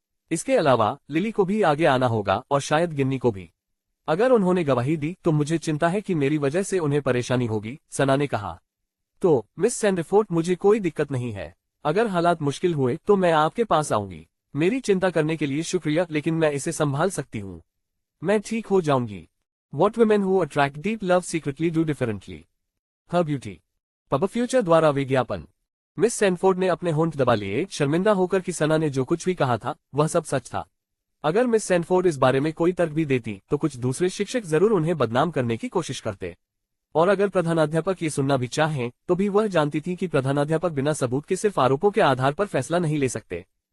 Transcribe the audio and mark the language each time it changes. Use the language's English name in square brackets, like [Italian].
[Hindi] इसके अलावा लिली को भी आगे आना होगा और शायद गिन्नी को भी। अगर उन्होंने गवाही दी तो मुझे चिंता है कि मेरी वजह से उन्हें परेशानी होगी, सना ने कहा। तो मिस सैनफोर्ड, मुझे कोई दिक्कत नहीं है। अगर हालात मुश्किल हुए तो मैं आपके पास आऊंगी। मेरी चिंता करने के लिए शुक्रिया, लेकिन मैं इसे संभाल सकती हूँ। मैं ठीक हो जाऊंगी। [English] What women who attract deep love secretly do differently. Her beauty. [Hindi] Pub future द्वारा विज्ञापन। मिस सैनफोर्ड ने अपने होंठ दबा लिए, शर्मिंदा होकर कि सना ने जो कुछ भी कहा था वह सब सच था। अगर मिस सैनफोर्ड इस बारे में कोई तर्क भी देती तो कुछ दूसरे शिक्षक जरूर उन्हें बदनाम करने की कोशिश करते। और अगर प्रधानाध्यापक ये सुनना भी चाहें तो भी वह जानती थी कि प्रधानाध्यापक बिना सबूत के सिर्फ आरोपों के आधार पर फैसला नहीं ले सकते।